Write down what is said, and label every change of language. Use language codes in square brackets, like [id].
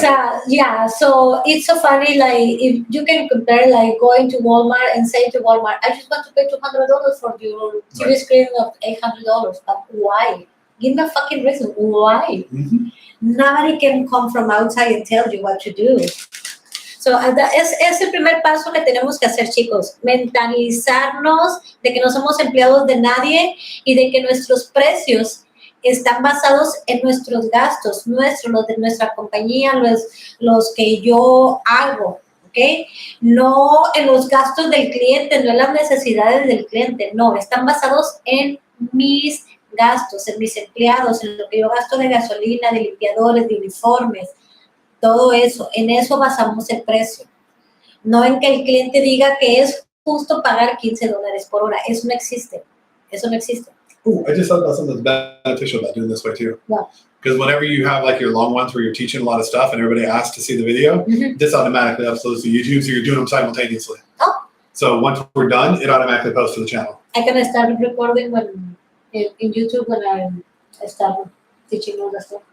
[en] So, yeah, so it's so funny. Like if you can compare, like going to Walmart and saying to Walmart, I just want to pay $200 for your TV screen of $800. But why? Give me a fucking reason. Why? Mm-hmm. Nobody can come from outside and tell you what to do. [es] So, es el primer paso que tenemos que hacer, chicos. Mentalizarnos de que no somos empleados de nadie y de que nuestros precios están basados en nuestros gastos, los de nuestra compañía, los que yo hago, ¿ok? No en los gastos del cliente, no en las necesidades del cliente, no, están basados en mis gastos, en mis empleados, en lo que yo gasto de gasolina, de limpiadores, de uniformes, todo eso, en eso basamos el precio. No en que el cliente diga que es justo pagar $15 por hora, eso no existe, eso no existe. [en] Ooh, I just thought about something that's beneficial about doing this way too. Yeah. Because whenever you have like your long ones where you're teaching a lot of stuff and everybody asks to see the video, this automatically uploads to YouTube, so you're doing them simultaneously. Oh. So once we're done, it automatically posts to the channel. I can start recording in YouTube when I start teaching all the stuff.